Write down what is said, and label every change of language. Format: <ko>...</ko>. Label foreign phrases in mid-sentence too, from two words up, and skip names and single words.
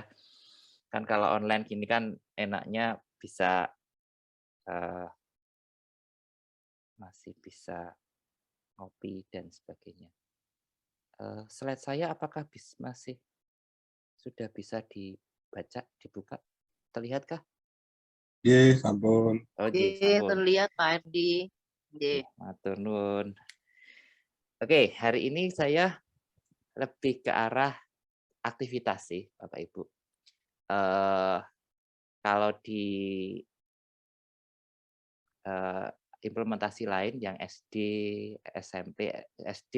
<id>Kan kalau online gini kan enaknya bisa, eee, masih bisa ngopi dan sebagainya. Slide saya apakah masih sudah bisa dibuka? Terlihatkah?</id> <jv>Nggih, sampun. Oh nggih, Nggih, sampun.</jv> <id>terlihat Pak FD. Nggih.</id> <jv>Nggih, matur nuwun.</jv> <id>Oke, hari ini saya lebih ke arah aktivitas sih, Bapak Ibu. Eee, kalau di, eee, implementasi lain yang SD, SMP, SD,</id>